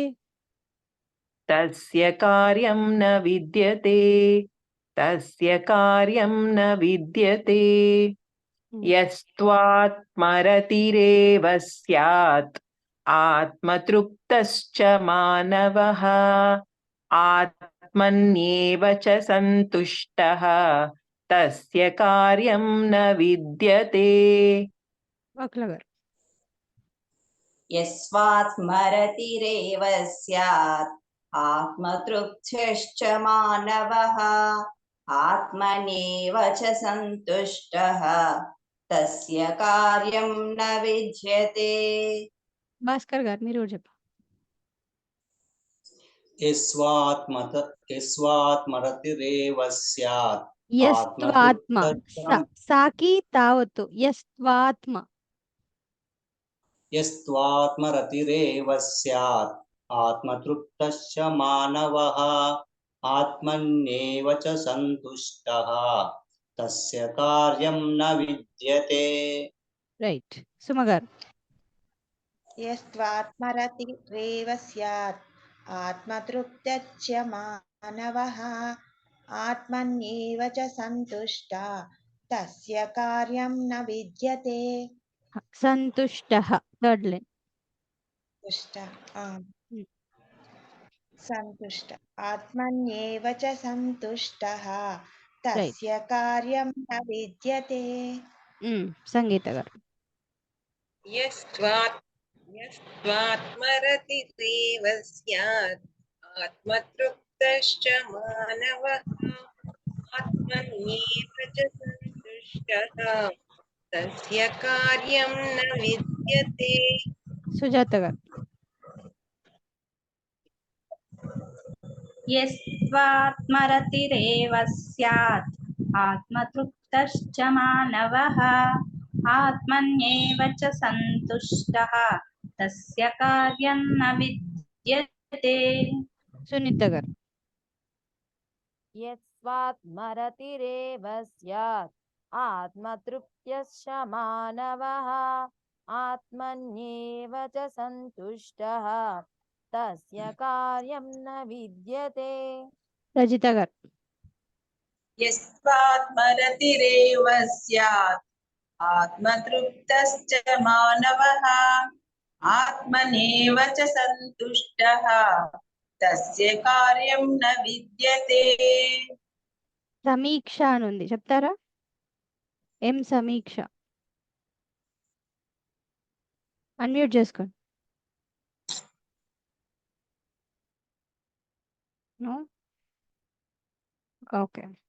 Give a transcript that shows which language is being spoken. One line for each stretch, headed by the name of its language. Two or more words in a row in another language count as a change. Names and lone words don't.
Sanskrit: तस्य कार्यं न विद्यते तस्य कार्यं न विद्यते यस्त्वात्मरतिरेव स्यात् आत्मतृप्तश्च मानवः आत्मन्येव च सन्तुष्टः तस्य कार्यं न विद्यते
Telugu: వక్ల గారు
Sanskrit: यस्वात्मरतिरेव स्यात् आत्मतृप्तश्च मानवः आत्मनेव च सन्तुष्टः तस्य कार्यं न विद्यते
Telugu: భాస్కర్ గారు మీరు చెప్ప
Sanskrit: यस्वात्मरतिरेव स्यात् యస్త్వాత్మ సాకి తావత్తు యస్త్వాత్మ यस्त्वात्मरतिरेव स्यात् आत्मतृप्तश्च मानवः आत्मन्येव च सन्तुष्टः तस्य कार्यं न विद्यते
Telugu: రైట్ సుమ గారు
Sanskrit: यस्त्वात्मरतिरेव स्यात् आत्मतृप्तश्च मानवः आत्मन्येव च सन्तुष्टा तस्य कार्यं न विद्यते
English: సంతుష్టః third line.
Sanskrit: तुष्ट सन्तुष्ट आत्मन्येव च सन्तुष्टः
Telugu: రైట్.
Sanskrit: तस्य कार्यं न विद्यते
Telugu: సంగీత గారు.
Sanskrit: यस्त्वात्मरतिरेव स्यात् आत्मतृप्तश्च मानवः आत्मन्येव च सन्तुष्टः तस्य कार्यं न विद्यते
Telugu: సుజాత గారు.
Sanskrit: यस्त्वात्मरतिरेव स्यात् आत्मतृप्तश्च मानवः आत्मन्येव च सन्तुष्टः तस्य कार्यं न विद्यते
Telugu: సునీత గారు.
Sanskrit: यस्वात्मरतिरेव स्यात् आत्मतृप्त्यश्च मानवः आत्मन्येव च सन्तुष्टः तस्य कार्यं न विद्यते
Telugu: రజిత గారు.
Sanskrit: यस्त्वात्मरतिरेव स्यात् आत्मतृप्तश्च मानवः आत्मनेव च सन्तुष्टः तस्य कार्यं न विद्यते
Telugu: సమీక్ష అని ఉంది, చెప్తారా? ఏం సమీక్ష? అన్మ్యూట్ చేసుకోండి. ఓకే.